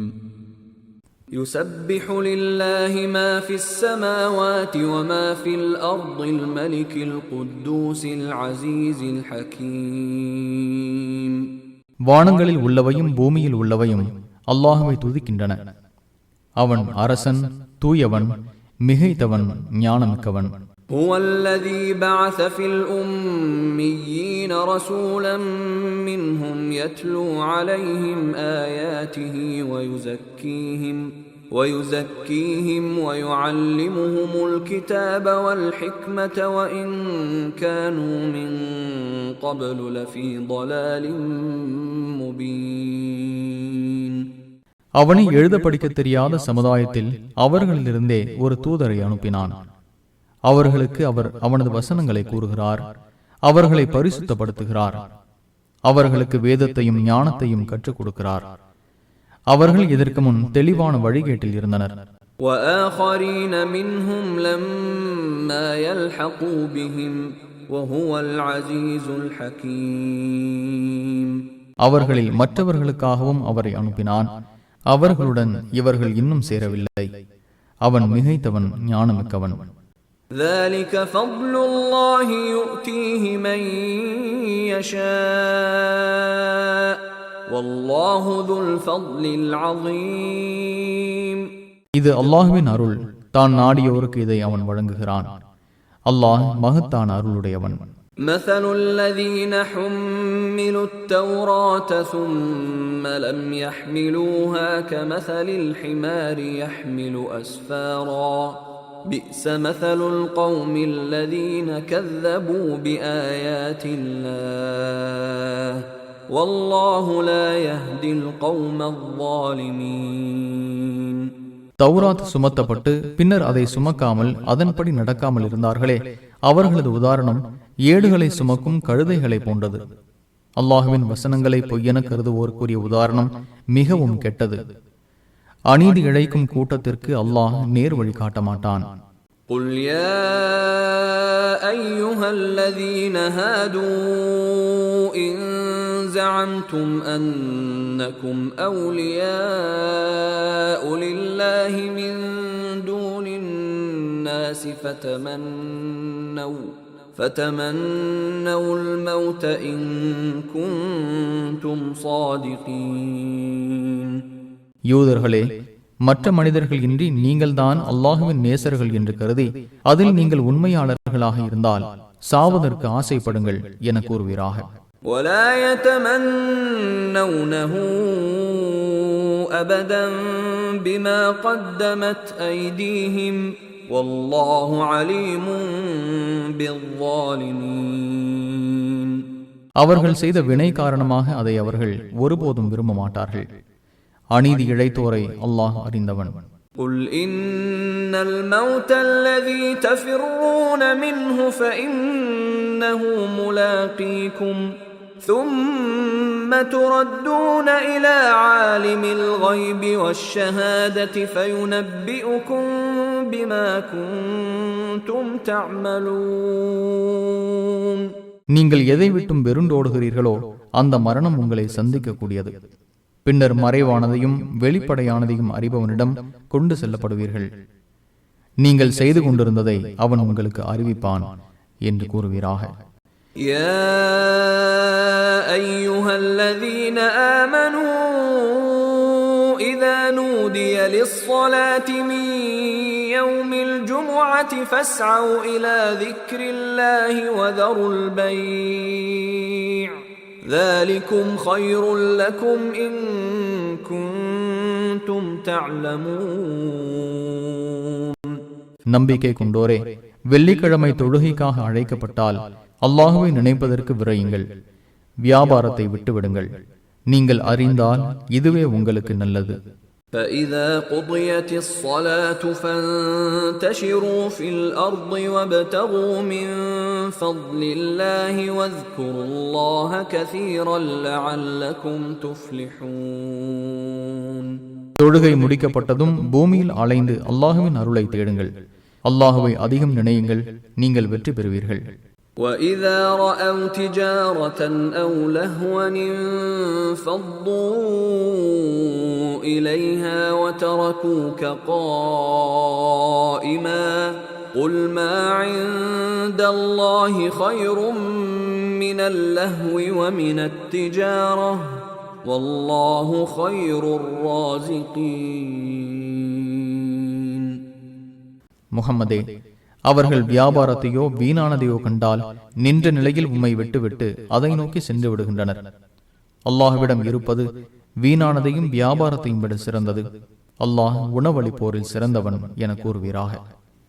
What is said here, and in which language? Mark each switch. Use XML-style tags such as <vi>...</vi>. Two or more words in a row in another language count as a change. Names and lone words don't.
<ar>يسبح لله ما في السماوات وما في الأرض الملك القدوس العزيز الحكيم.</ar> <ta>வானங்களில் உள்ளவையும் பூமியில் உள்ளவையும் அல்லாஹ்வை துதிக்கின்றன. அவன் அரசன், தூயவன், மிகைத்தவன், ஞானமிக்கவன்.</ta> <ar>هو الذي بعث في الأميين رسولا منهم يتلو عليهم آياته ويزكيهم ويعلمهم الكتاب والحكمة وإن كانوا من قبل لفي ضلال مبين.</ar> <ta>அவனை எழுத படிக்க தெரியாத சமுதாயத்தில் அவர்களிலிருந்தே ஒரு தூதரை அனுப்பினான். அவர்களுக்கு அவர் அவனது வசனங்களை கூறுகிறார், அவர்களை பரிசுத்தப்படுத்துகிறார், அவர்களுக்கு வேதத்தையும் ஞானத்தையும் கற்றுக் கொடுக்கிறார். அவர்கள் இதற்கு முன் தெளிவான வழிகேட்டில் இருந்தனர்.</ta> <ar>وآخرين منهم لما يلحقوا بهم وهو العزيز الحكيم.</ar> <ta>அவர்களில் மற்றவர்களுக்காகவும் அவரை அனுப்பினான். அவர்களுடன் இவர்கள் இன்னும் சேரவில்லை. அவன் மிகைத்தவன், ஞானமிக்கவன்.</ta> <ar>ذلك فضل الله يؤتيه من يشاء والله ذو الفضل العظيم.</ar> <ta>இது அல்லாஹ்வின் அருள். தான் நாடியோருக்கு இதை அவன் வழங்குகிறான். அல்லாஹ் மகத்தான அருளுடையவன்.</ta> <ar>مثل الذين حملوا التوراة ثم لم يحملوها كمثل الحمار يحمل أسفارا بئس مثل القوم الذين كذبوا بآيات الله والله لا يهدي القوم الظالمين.</ar> <ta>தௌராத் சுமத்தப்பட்டு பின்னர் அதை சுமக்காமல் அதன்படி நடக்காமல் இருந்தார்களே, அவர்களது உதாரணம் ஏடுகளை சுமக்கும் கழுதைகளை போன்றது. அல்லாஹுவின் வசனங்களை பொய்யென கருதுவோருக்குரிய உதாரணம் மிகவும் கெட்டது. அநீதி இழைக்கும் கூட்டத்திற்கு அல்லாஹ் நேர் வழி காட்ட மாட்டான்.</ta> <ar>قُلْ يَا أَيُّهَا الَّذِينَ هَادُوا إِن زَعَمْتُمْ أَنَّكُمْ أَوْلِيَاءُ لِلَّهِ مِن دُونِ النَّاسِ فَتَمَنَّوُا الْمَوْتَ إِن كُنتُمْ صَادِقِينَ.</ar> <ta>யூதர்களே, மற்ற மனிதர்கள் இன்றி நீங்கள்தான் அல்லாஹுவின் நேசர்கள் என்று கருதி அதில் நீங்கள் உண்மையாளர்களாக இருந்தால் சாவதற்கு ஆசைப்படுங்கள் என கூறுவீராக.</ta> <ar>وَلَا يَتَمَنَّوْنَهُ أَبَدًا بِمَا قَدَّمَتْ أَيْدِيهِمْ وَاللَّهُ عَلِيمٌ بِالظَّالِمِينَ.</ar> <ta>அவர்கள் செய்த வினை காரணமாக அதை அவர்கள் ஒருபோதும் விரும்ப மாட்டார்கள். அநீதி இழைத்தோரை அல்லாஹ் அறிந்தவன்.</ta> <ar>قُلْ إِنَّ الْمَوْتَ الَّذِي تَفِرُّونَ مِنْهُ فَإِنَّهُ مُلَاقِيكُمْ ثُمَّ تُرَدُّونَ إِلَى عَالِمِ الْغَيْبِ وَالشَّهَادَةِ فَيُنَبِّئُكُم بِمَا كُنتُمْ تَعْمَلُونَ.</ar> <ta>நீங்கள் எதை விட்டும் வெறுண்டோடுகிறீர்களோ அந்த மரணம் உங்களை சந்திக்கக்கூடியது. பின்னர் மறைவானதையும் வெளிப்படையானதையும் அறிபவனிடம் கொண்டு செல்லப்படுவீர்கள். நீங்கள் செய்து கொண்டிருந்ததை அவன் உங்களுக்கு அறிவிப்பான் என்று கூறுவீராக.</ta> <ar>يا أيها الذين آمنوا إذا نودي للصلاة من يوم الجمعة فاسعوا إلى ذكر الله وذروا البيع ذلكم خير لكم إن كنتم تعلمون.</ar> <ta>நம்பிக்கை கொண்டோரே, வெள்ளிக்கிழமை தொழுகைக்காக அழைக்கப்பட்டால் அல்லாஹுவை நினைப்பதற்கு விரையுங்கள். வியாபாரத்தை விட்டுவிடுங்கள். நீங்கள் அறிந்தால் இதுவே உங்களுக்கு நல்லது.</ta> <ar>فَإِذَا قُضِيَتِ الصَّلَاةُ فَانتَشِرُوا فِي الْأَرْضِ وَابْتَغُوا مِن فَضْلِ اللَّهِ وَاذْكُرُوا اللَّهَ كَثِيرًا لَعَلَّكُمْ تُفْلِحُونَ.</ar> <ta>தொழுகை முடிக்கப்பட்டதும் பூமியில் அலைந்து அல்லாஹுவின் அருளை தேடுங்கள். அல்லாஹுவை அதிகம் நினையுங்கள், நீங்கள் வெற்றி பெறுவீர்கள்.</ta> <ar>وَإِذَا رَأَوْا تِجَارَةً أَوْ لَهْوًا انفَضُّوا إِلَيْهَا وَتَرَكُوكَ قَائِمًا قُلْ مَا عِندَ اللَّهِ خَيْرٌ مِّنَ اللَّهْوِ وَمِنَ التِّجَارَةِ وَاللَّهُ خَيْرُ الرَّازِقِينَ.</ar> <ta>முஹம்மதே, அவர்கள் வியாபாரத்தையோ வீணானதையோ கண்டால் நின்ற நிலையில் உம்மை விட்டுவிட்டு அதை நோக்கி சென்று விடுகின்றனர். அல்லாஹ்விடம் இருப்பது வீணானதையும் வியாபாரத்தையும் விட சிறந்தது. அல்லாஹ் உணவளிப்போரில் சிறந்தவன் என கூறுவீராக.</ta>